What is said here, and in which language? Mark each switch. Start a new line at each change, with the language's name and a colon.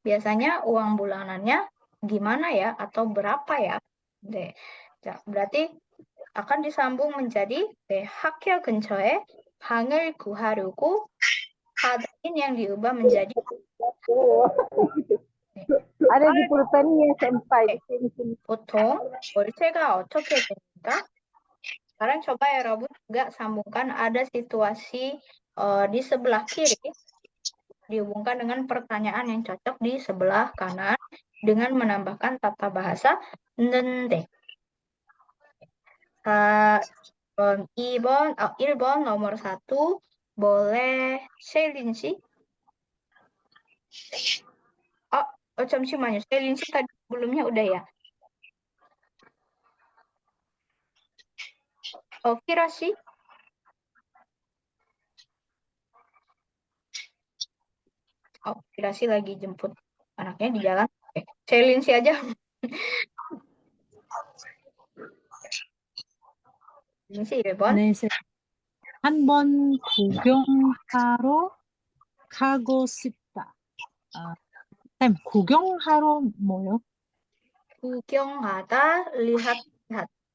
Indonesian: Biasanya uang bulanannya gimana ya atau berapa ya?
Korean: 네.
Indonesian: 자, berarti akan disambung menjadi
Korean: 학교 근처에 방을 구하려고 하다인
Indonesian: yang diubah menjadi Ada di pulpennya senpai.
Korean: 보통 월세가 어떻게 됩니까?
Indonesian: Sekarang coba ya Rabu juga sambungkan ada situasi di sebelah kiri dihubungkan dengan pertanyaan yang cocok di sebelah kanan dengan menambahkan tata bahasa nende. 1번 nomor 1 boleh Selin sih?
Korean: 잠시만요.
Indonesian: Selin sih tadi sebelumnya udah ya? Fira sih? Fira sih lagi jemput anaknya di jalan. Oke, Celine sih aja. Ini sih, Rebon.
Korean: 네, 한번 구경하러 가고 싶다. 쌤, 구경하러 뭐요?
Indonesian: 구경하다, lihat-lihat.